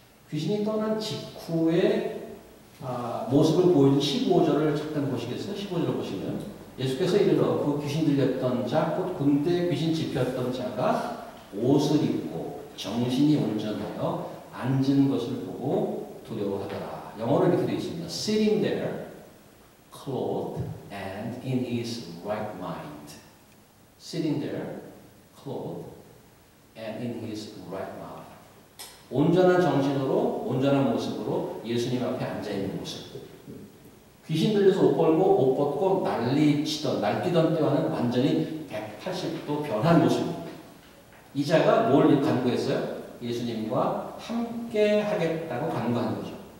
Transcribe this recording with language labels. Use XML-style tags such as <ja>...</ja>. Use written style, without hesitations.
<ko>귀신이 떠난 직후의 모습을 보여준 15절을 잠깐 보시겠어요? 15절을 보시면 예수께서 이르러 그 귀신 들렸던 자, 곧 군대 귀신 집혔던 자가 옷을 입고 정신이 온전하여 앉은 것을 보고 두려워하더라. 영어로 이렇게 되어 있습니다.</ko> <en>Sitting there, clothed and in his right mind. Sitting there, clothed and in his right mind.</en> <ko>온전한 정신으로, 온전한 모습으로 예수님 앞에 앉아있는 모습. 귀신 들려서 옷 벌고 옷 벗고 날뛰던 때와는 완전히 180도 변한 모습입니다. 이 자가 뭘 간구했어요? 예수님과 함께 하겠다고 간구하는 거죠.</ko>